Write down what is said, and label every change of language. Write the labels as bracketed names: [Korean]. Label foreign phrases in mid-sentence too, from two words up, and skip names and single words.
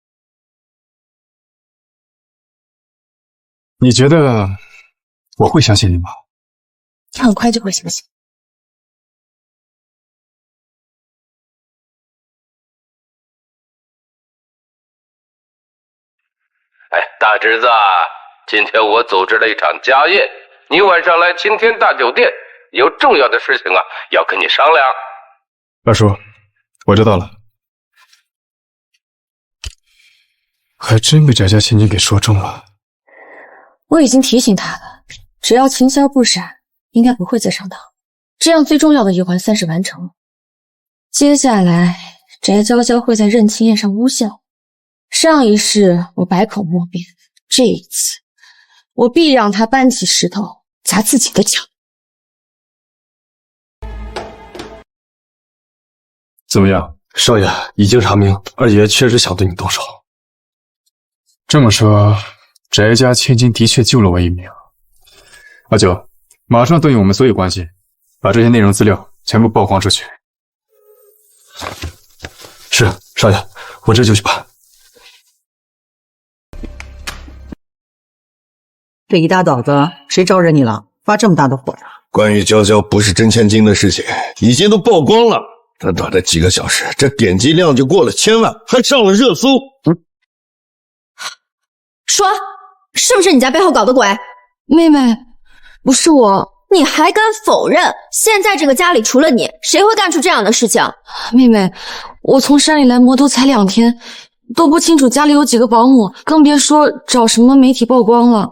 [Chinese] 你覺得我會相信你嗎？很快就會相信。哎，大侄子，今天我組織了一場家宴，你晚上來晴天大酒店， 有重要的事情啊，要跟你商量。二叔，我知道了。还真被翟家千金给说中了。我已经提醒他了，只要秦霄不闪，应该不会再上当。这样最重要的一環算是完成了。接下来，翟娇娇会在认亲宴上诬陷我。上一世我百口莫辩，這一次我必讓他搬起石頭砸自己的腳。怎麼樣，少爺已經查明，二爺確實想對你動手。這麼說，翟家千金的確救了我一命。阿九，馬上動用我們所有關係，把這些內容資料全部曝光出去。是，少爺，我這就去辦。這一大早的，誰招惹你了？發這麼大的火呀？關於娇娇不是真千金的事情，已經都曝光了。短短的幾個小時，這點擊量就過了1000萬，還上了熱搜。說，是不是你家背後搞的鬼？妹妹，不是我。你還敢否認？現在这個家裡除了你，誰會幹出這樣的事情？妹妹，我從山裡來摩托才2天，都不清楚家裡有幾個保姆，更別說找什麼媒體曝光了。